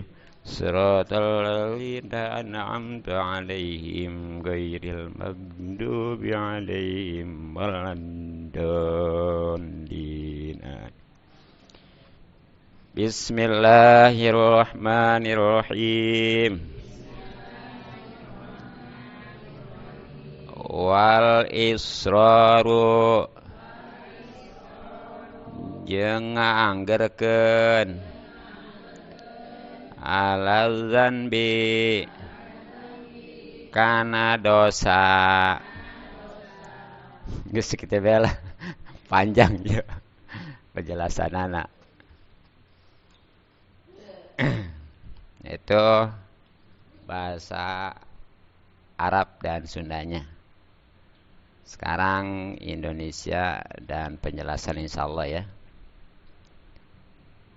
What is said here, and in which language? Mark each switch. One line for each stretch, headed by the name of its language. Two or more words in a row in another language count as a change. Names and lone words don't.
Arabic: صراط الذين أنعمت عليهم غير المغضوب عليهم ولا الضالين. Bismillahirrahmanirrahim. والإصرار
Sundanese: jeung nganggerkeun
Arabic: على ذنب
Sundanese: kana dosa. Geus kitu bela panjang ya penjelasanana.
Indonesian: Itu bahasa Arab dan Sundanya. Sekarang Indonesia dan penjelasan
Arabic: إن شاء الله
Indonesian: ya.